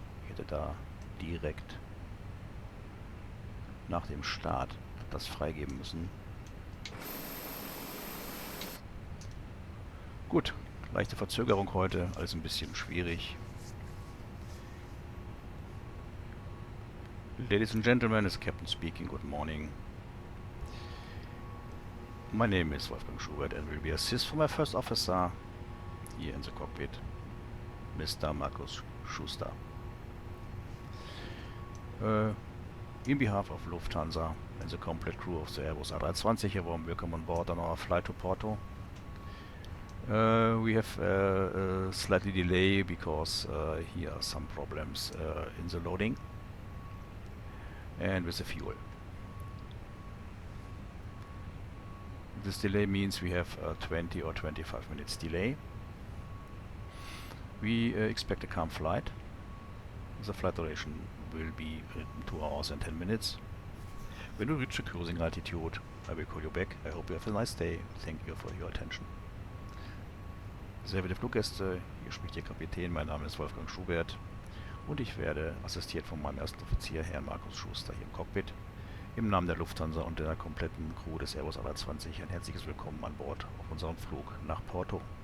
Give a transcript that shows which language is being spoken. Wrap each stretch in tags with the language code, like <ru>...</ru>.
<de>Ich hätte da direkt nach dem Start das freigeben müssen. Gut, leichte Verzögerung heute, alles ein bisschen schwierig.</de> <en>Ladies and gentlemen, it's Captain speaking. Good morning. My name is Wolfgang Schubert and will be assist for my first officer here in the cockpit, Mr. Markus Schuster. In behalf of Lufthansa and the complete crew of the Airbus A320, a warm welcome on board on our flight to Porto. We have a slightly delay because here are some problems in the loading and with the fuel. This delay means we have 20 or 25 minutes delay. We expect a calm flight. The flight duration will be 2 hours and 10 minutes. When we reach the cruising altitude, I will call you back. I hope you have a nice day. Thank you for your attention.</en> <de>Sehr verehrte Fluggäste, hier spricht Ihr Kapitän. Mein Name ist Wolfgang Schubert und ich werde assistiert von meinem ersten Offizier, Herrn Markus Schuster, hier im Cockpit. Im Namen der Lufthansa und der kompletten Crew des Airbus A320 ein herzliches Willkommen an Bord auf unserem Flug nach Porto.</de>